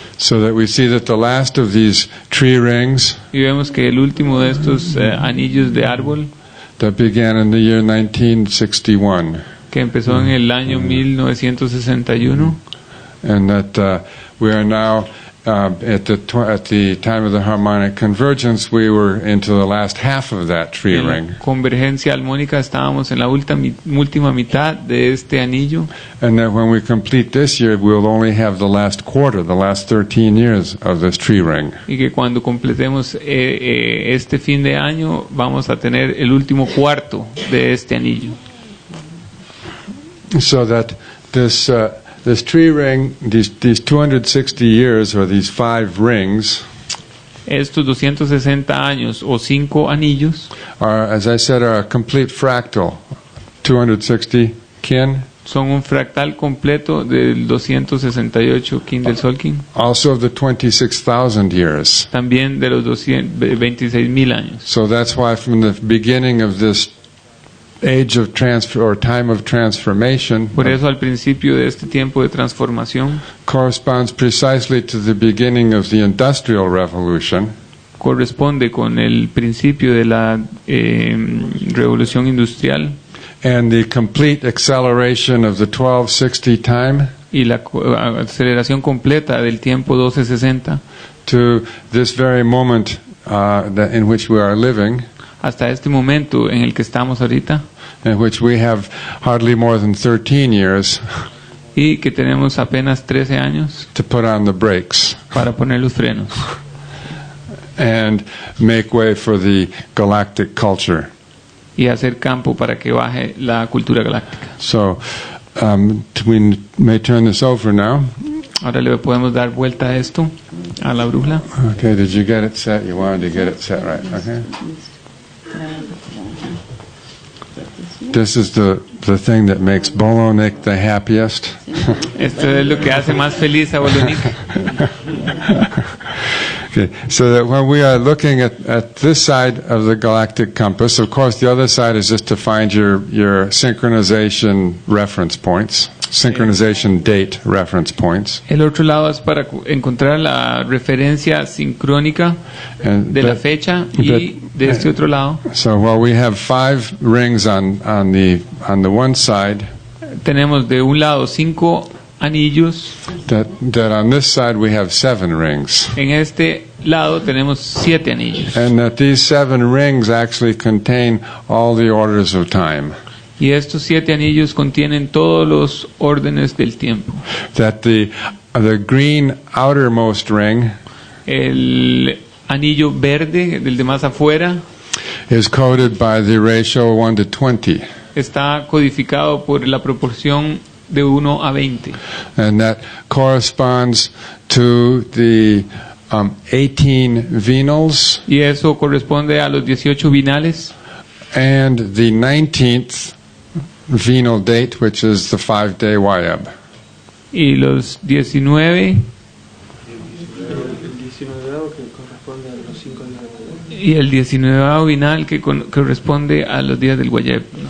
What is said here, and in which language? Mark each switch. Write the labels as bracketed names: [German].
[English] So that we see that the last of these tree rings [Spanish] Y vemos que el último de estos anillos de árbol, [English] that began in the year 1961, [Spanish] que empezó en el año 1961, [English] and that we are now at the time of the harmonic convergence, we were into the last half of that tree [Spanish] en [English] ring, [Spanish] la convergencia armónica estábamos en la última mitad de este anillo, [English] and that when we complete this year, we'll only have the last quarter, the last 13 years of this tree ring. [Spanish] y que cuando completemos este fin de año vamos a tener el último cuarto de este anillo. [English] So that this tree ring, these 260 years, or these 5 rings, [Spanish] Estos 260 años o 5 anillos [English] are, as I said, are a complete fractal. [Spanish] 260 kin, son un fractal completo del 268 kin del tzolkin, [English] also of the 26,000 years. [Spanish] también de los 26,000 años. [English] So that's why from the beginning of this age of transfer or time of transformation [Spanish] Por eso al principio de este tiempo de transformación [English] corresponds precisely to the beginning of the Industrial Revolution, [Spanish] corresponde con el principio de la revolución industrial [English] and the complete acceleration of the 1260 time [Spanish] y la aceleración completa del tiempo 1260 [English] to this very moment in which we are living, [Spanish] hasta este momento en el que estamos ahorita, [English] in which we have hardly more than 13 years [Spanish] y que tenemos apenas 13 años [English] to put on the brakes [Spanish] para poner los frenos [English] and make way for the galactic culture. [Spanish] y hacer campo para que baje la cultura galáctica. [English] So we may turn this over now. [Spanish] Ahora le podemos dar vuelta a esto, a la brújula. [English] Okay, did you get it set? You wanted to get it set right. Okay. This is the thing that makes Bolonik the happiest. [Spanish] Esto es lo que hace más feliz a Bolonik. [English] Okay, so that when we are looking at this side of the galactic compass, of course the other side is just to find your synchronization reference points, synchronization date reference points. [Spanish] El otro lado es para encontrar la referencia sincrónica de la fecha y de este otro lado. [English] So while we have 5 rings on the one side, [Spanish] tenemos de un lado 5 anillos. [English] that on this side we have 7 rings. [Spanish] En este lado tenemos 7 anillos. [English] And that these 7 rings actually contain all the orders of time. [Spanish] Y estos 7 anillos contienen todos los órdenes del tiempo. [English] That the green outermost ring [Spanish] El anillo verde, del de más afuera, [English] is coded by the ratio 1 to 20. [Spanish] está codificado por la proporción de 1 a 20. [English] And that corresponds to the 18 venals [Spanish] Y eso corresponde a los 18 binales [English] and the 19th venal date, which is the 5-day Wayab. [Spanish] y los 19 El 19º que corresponde a los 5 días de y el 19º binal que corresponde a los días del Guayeb.